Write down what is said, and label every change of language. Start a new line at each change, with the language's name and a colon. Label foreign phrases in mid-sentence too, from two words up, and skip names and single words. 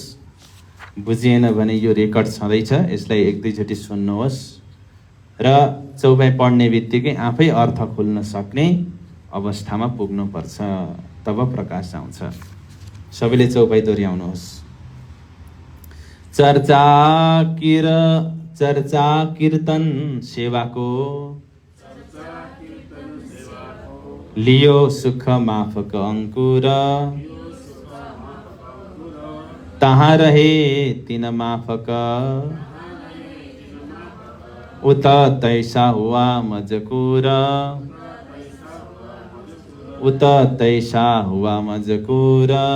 Nepali: बुझिएन भने यो रेकर्ड छँदैछ, यसलाई एक दुईचोटि सुन्नुहोस् र चौपाइ पढ्ने बित्तिकै आफै अर्थ खुल्न सक्ने अवस्थामा पुग्नुपर्छ, तब प्रकाश आउँछ। सबैले चौपाइ दोहोऱ्याउनुहोस्।
Hindi: चर्चा कीर्तन सेवाको लियो सुख माफक अंकुर। तहाँ रहे तिन माफक, उत तैसा हुआ मजकूर। उत तैसा हुआ मजकूर।